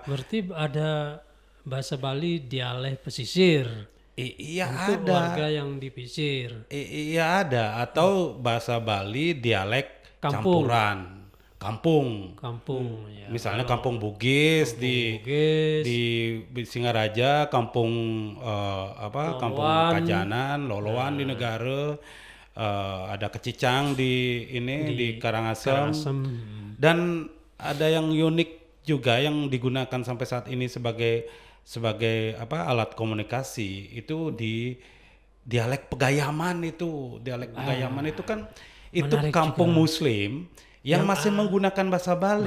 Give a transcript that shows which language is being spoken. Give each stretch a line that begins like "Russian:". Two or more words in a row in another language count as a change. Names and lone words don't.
Indonesian: Berarti ada bahasa Bali dialek pesisir. Iya Untuk ada. warga yang di pesisir. Iya ada, atau bahasa Bali dialek Kampung. campuran, kampung. Kampung ya. Misalnya kampung Bugis di Bugis, Singaraja, kampung kampung Loloan. Kajanan, Loloan di Negara, ada Kecicang di Karangasem. Karangasem. Dan ada yang unik juga yang digunakan sampai saat ini sebagai alat komunikasi itu di dialek Pegayaman itu. Dialek Pegayaman itu kan itu menarik kampung juga. Muslim yang masih menggunakan bahasa Bali.